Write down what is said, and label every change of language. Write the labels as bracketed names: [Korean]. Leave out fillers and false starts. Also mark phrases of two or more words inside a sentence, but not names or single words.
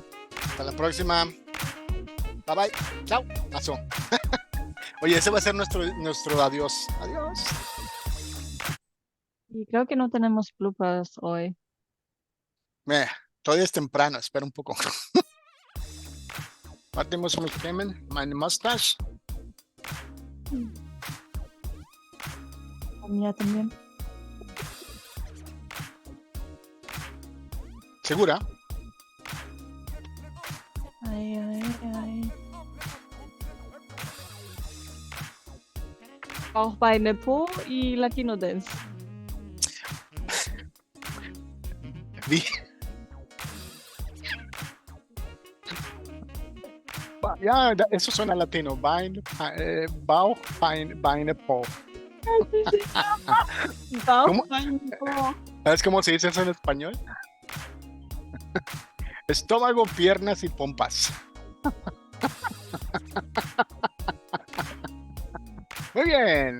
[Spanish] Hasta la próxima. [English] Bye bye. [Spanish] Chao. Pasó. Oye, ese va a ser nuestro adiós. Adiós. Y creo que no tenemos bloopers hoy. Todavía es temprano. Espera un poco. [German] Warte, muss mich kämmen. Meine Mustache. [Spanish] La mía también. ¿Segura? Ay. [German] Bauch, Beine, [Spanish] Po y [English] Latino Dance. [German] Wie? Ja, [Spanish] eso suena latino. [German] Bauch, Beine, Po. Bauch, [Spanish] ¿Cómo? [German] Beine, Po. [Spanish] ¿Sabes cómo se dice eso en español? Estómago, piernas y pompas. Muy bien.